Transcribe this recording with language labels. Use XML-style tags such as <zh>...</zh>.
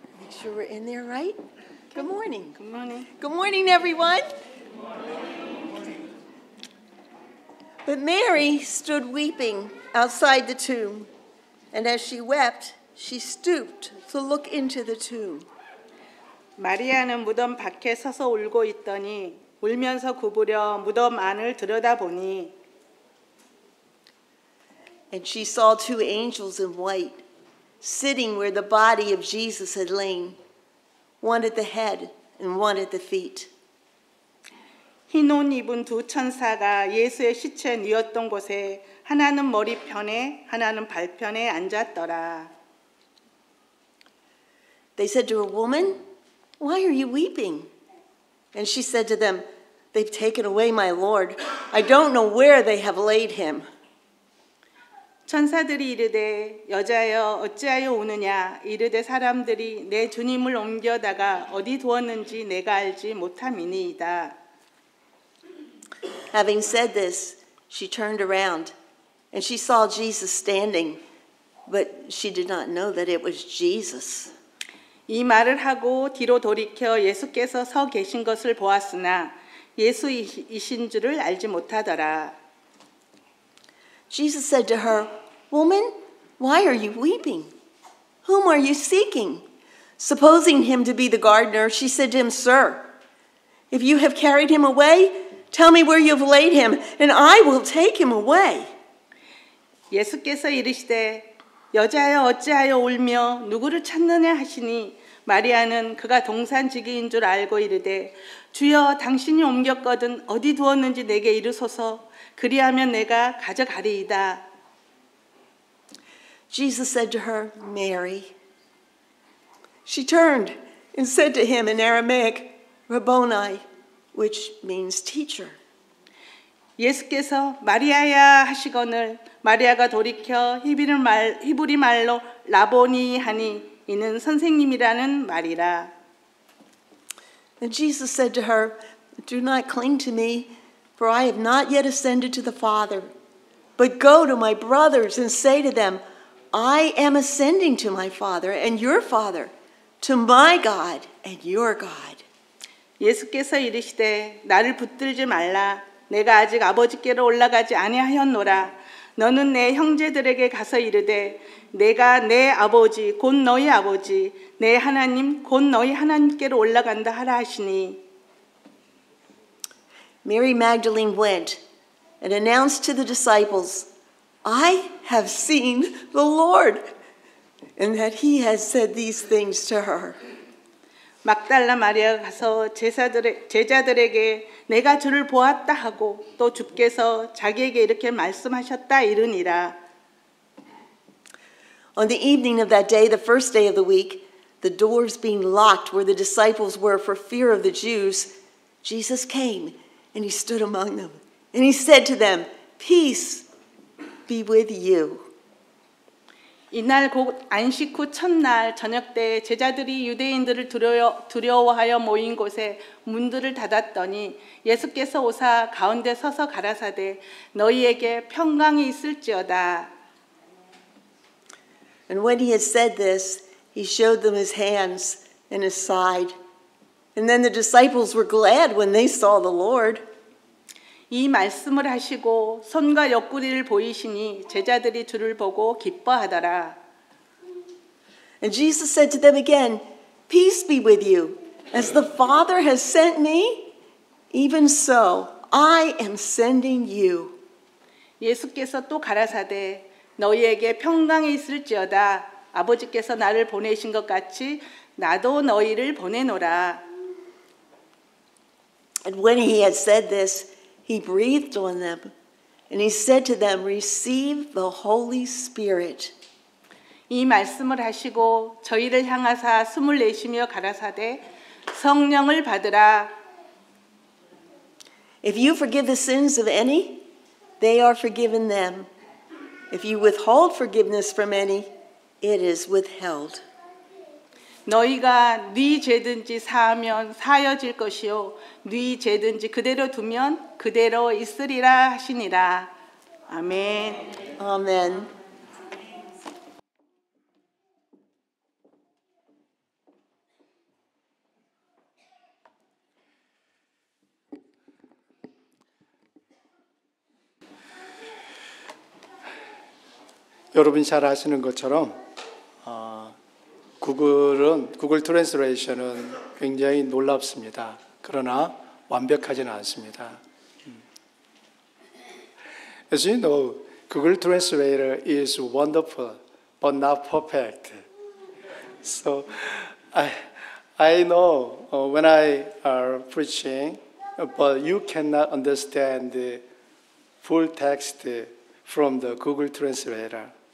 <en>Sure we're in there, right? Good morning. Good morning. Good morning, everyone. But Mary stood weeping outside the tomb, and as she wept, she stooped to look into the tomb.</en> <ko>마리아는 무덤 밖에 서서 울고 있더니 울면서 구부려 무덤 안을 들여다보니</ko> <en>And she saw two angels in white, sitting where the body of Jesus had lain, one at the head and one at the feet.</en> <ko>흰 옷 입은 두 천사가 예수의 시체 뉘었던 곳에 하나는 머리편에 하나는 발편에 앉았더라.</ko> <en>They said to her, "Woman, why are you weeping?" And she said to them, "They've taken away my Lord. I don't know where they have laid him."</en> <ko>천사들이 이르되 여자여 어찌하여 우느냐 이르되 사람들이 내 주님을 옮겨다가 어디 두었는지 내가 알지 못함이니이다.</ko> <en>Having said this, she turned around, and she saw Jesus standing, but she did not know that it was Jesus.</en> <ko>이 말을 하고 뒤로 돌이켜 예수께서 서 계신 것을 보았으나 예수이신 줄을 알지 못하더라.</ko> <en>Jesus said to her, "Woman, why are you weeping? Whom are you seeking?" Supposing him to be the gardener, she said to him, "Sir, if you have carried him away, tell me where you have laid him, and I will take him away."</en> <ko>예수께서 이르시되 여자여 어찌하여 울며 누구를 찾느냐 하시니 마리아는 그가 동산지기인 줄 알고 이르되 주여 당신이 옮겼거든 어디 두었는지 내게 이르소서 그리하면 내가 가져가리이다.</ko> <en>Jesus said to her, "Mary." She turned and said to him in Aramaic, "Rabboni," which means teacher.</en> <ko>예수께서 마리아야 하시거늘 마리아가 돌이켜 히브리 말로 라보니 하니 이는 선생님이라는 말이라.</ko> <en>And Jesus said to her, "Do not cling to me, for I have not yet ascended to the Father. But go to my brothers and say to them, I am ascending to my Father and your Father, to my God and your God."</en> <ko>예수께서 이르시되 나를 붙들지 말라. 내가 아직 아버지께로 올라가지 아니하였노라. 너는 내 형제들에게 가서 이르되 내가 내 아버지 곧 너희 아버지 내 하나님 곧 너희 하나님께로 올라간다 하라 하시니.</ko> <en>Mary Magdalene went and announced to the disciples, "I have seen the Lord," and that he has said these things to her.</en> <ko>막달라 마리아가 가서 제자들에게 내가 주를 보았다 하고 또 주께서 자기에게 이렇게 말씀하셨다 이르니라.</ko> <en>On the evening of that day, the first day of the week, the doors being locked where the disciples were for fear of the Jews, Jesus came and he stood among them. And he said to them, "Peace be with you."</en> <ko>이날 곧 안식 후 첫날 저녁 때 제자들이 유대인들을 두려워하여 모인 곳에 문들을 닫았더니 예수께서 오사 가운데 서서 가라사대 너희에게 평강이 있을지어다.</ko> <en>And when he had said this, he showed them his hands and his side. And then the disciples were glad when they saw the Lord.</en> <ko>이 말씀을 하시고 손과 옆구리를 보이시니 제자들이 주를 보고 기뻐하더라.</ko> <en>And Jesus said to them again, "Peace be with you. As the Father has sent me, even so I am sending you."</en> <ko>예수께서 또 가라사대 너희에게 평강이 있을지어다. 아버지께서 나를 보내신 것 같이 나도 너희를 보내노라.</ko> <en>And when he had said this, he breathed on them, and he said to them, "Receive the Holy Spirit."</en> <ko>이 말씀을 하시고 저희를 향하사 숨을 내쉬며 가라사대 성령을 받으라.</ko> <en>If you forgive the sins of any, they are forgiven them. If you withhold forgiveness from any, it is withheld.</en> <ko>너희가 네 죄든지 사하면 사여질 것이요 네 죄든지 그대로 두면 그대로 있으리라 하시니라. 아멘.</ko> <en>Amen.</en> <ko>여러분이 잘 아시는 것처럼 구글 트랜스레이션은 굉장히 놀랍습니다. 그러나 완벽하지는 않습니다.</ko> <en>As you know, Google Translator is wonderful, but not perfect. So I know when I are preaching, but you cannot understand the full text from the Google Translator.</en>